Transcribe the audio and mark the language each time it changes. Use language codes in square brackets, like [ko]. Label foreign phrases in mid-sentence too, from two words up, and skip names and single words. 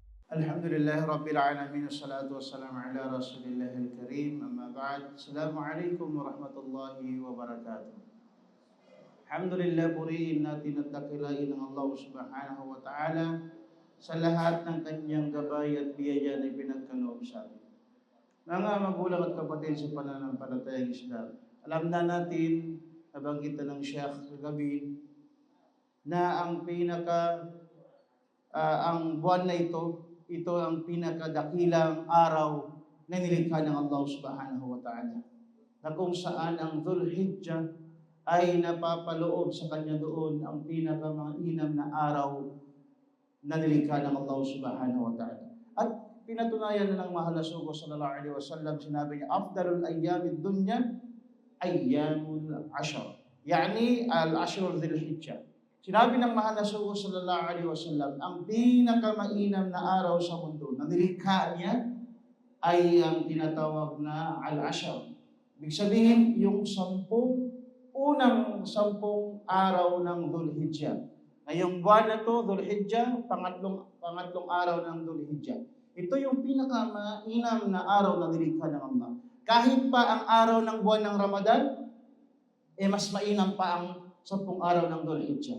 [ar] الحمد لله رب العالمين، والصلاة والسلام على رسول الله الكريم، أما بعد. السلام عليكم ورحمة الله وبركاته. Alhamdulillah, [tl] purihin natin at dakilain ng Allah [ar] سبحانه وتعالى [tl] sa lahat ng kanyang gabay at biyaya na ipinagkaloob sa atin. Mga magulang at kapatid sa pananampalatayang Islam, alam na natin, nabanggit na ng Sheikh kagabi, na ang ang buwan na ito ang pinakadakilang araw na nilikha ng Allah [ar] سبحانه وتعالى, [tl] na kung saan ang Dhul Hijjah ay napapaloob sa kanya doon ang pinakamainam na araw na nilikha ng Allah [ar] سبحانه وتعالى. [tl] At pinatunayan na ng mahal na Sugo [ar] صلى الله عليه وسلم, [tl] sinabi niya, [ar] أفضل أيام الدنيا أيام العشر، يعني العشر ذي الحجة. [tl] Sinabi ng mahal na Sugo [ar] صلى الله عليه وسلم, [tl] ang pinakamainam na araw sa mundo na nilikha niya ay ang tinatawag na al-ashr. Ibig sabihin, yung unang sampung araw ng Dhul Hijjah. Ngayong buwan na to, Dhul Hijjah, pangatlong araw ng Dhul Hijjah. Ito yung pinakamainam na araw na nilikha ng Allah. Kahit pa ang araw ng buwan ng Ramadan, mas mainam pa ang 10 araw ng Dhul Hijjah.